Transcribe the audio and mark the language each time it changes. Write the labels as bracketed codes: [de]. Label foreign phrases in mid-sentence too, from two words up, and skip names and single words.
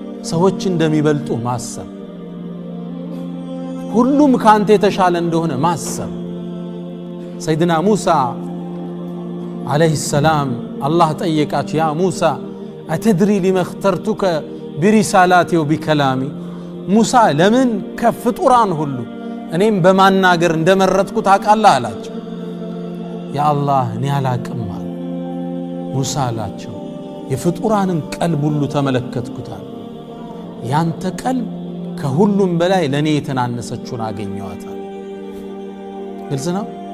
[am] ሰዎች እንደሚበልጡ ማሰብ ሁሉም ካንተ የተሻለ እንደሆነ ማሰብ ሰይድና ሙሳ [ar] عليه السلام [am] الله ጠየቃቸው [ar] يا موسى أتدري لما اخترتك برسالاتي وبكلامي [am] ሙሳ ለምን ከፍጡራን ሁሉ እኔም በማናገር እንደመረጥኩ ታውቃለህ አላቸው [ar] يا الله [am] እኔ አላቅም ሙሳ አላቸው የፍጡራንን ቀልብ ሁሉ ተመለከትኩታል ያንተ ቀልብ ከሁሉም በላይ ለኔ የተናነሰችውን አገኘዋታል ግልጽ ነው